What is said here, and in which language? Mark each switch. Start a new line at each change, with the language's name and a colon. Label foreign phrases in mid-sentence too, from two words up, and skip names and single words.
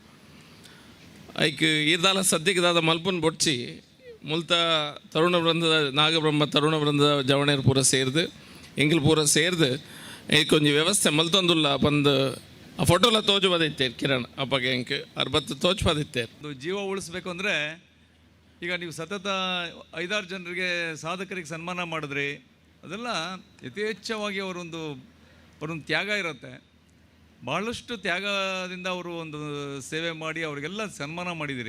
Tulu: ಐಕ್ ಈರ್ದಾಲ ಸದ್ಯಕ್ಕೆ ದಾದ ಮಲ್ಪನ್ ಬೊಡ್ಚಿ ಮುಲ್ತ ತರುಣ ವೃಂದದ ನಾಗಬ್ರಹ್ಮ ತರುಣ ವೃಂದದ ಜವಣೇರು ಪೂರ ಸೇರಿದು ಎಂಗಿಲ್ ಪೂರ ಸೇರಿದು ಕೊಂಚ ವ್ಯವಸ್ಥೆ ಮಲ್ತೊಂದುಲ್ಲ ಬಂದು ಆ ಫೋಟೋಲ ತೋಜು ಬದಿತ್ತೇರು ಕಿರಣ್ ಅಪ್ಪಗೆ ಎಂಕ್ 60 ತೋಜು ಬದಿತ್ತೇರು.
Kannada: ಜೀವ ಉಳಿಸ್ಬೇಕು ಅಂದರೆ ಈಗ ನೀವು ಸತತ 5-6 ಜನರಿಗೆ ಸಾಧಕರಿಗೆ ಸನ್ಮಾನ ಮಾಡಿದ್ರಿ, ಅದೆಲ್ಲ ಯಥೇಚ್ಛವಾಗಿ ಅವರೊಂದು ತ್ಯಾಗ ಇರುತ್ತೆ. ಭಾಳಷ್ಟು ತ್ಯಾಗದಿಂದ ಅವರು ಒಂದು ಸೇವೆ ಮಾಡಿ ಅವರಿಗೆಲ್ಲ ಸನ್ಮಾನ ಮಾಡಿದಿರಿ.